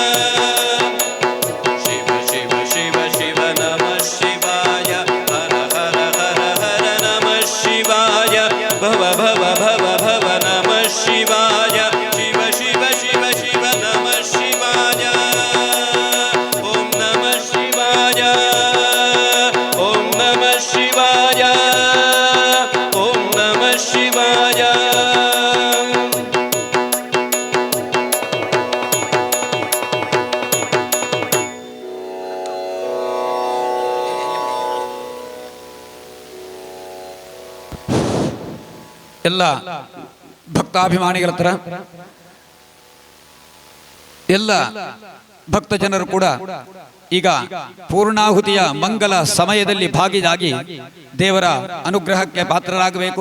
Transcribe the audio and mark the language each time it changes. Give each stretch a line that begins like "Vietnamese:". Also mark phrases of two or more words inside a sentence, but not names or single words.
Sanskrit: शिव शिव शिव शिव नमः शिवाय हर हर हर हर नमः शिवाय भव भव भव भव नमः शिवाय शिव शिव शिव शिव नमः शिवाय ॐ नमः शिवाय ॐ नमः शिवाय ॐ नमः शिवाय
Kannada: ಎಲ್ಲ ಭಕ್ತಾಭಿಮಾನಿಗಳ ಹತ್ರ ಎಲ್ಲ ಭಕ್ತ ಜನರು ಕೂಡ ಈಗ ಪೂರ್ಣಾಹುತಿಯ ಮಂಗಲ ಸಮಯದಲ್ಲಿ ಭಾಗಿಯಾಗಿ ದೇವರ ಅನುಗ್ರಹಕ್ಕೆ ಪಾತ್ರರಾಗಬೇಕು.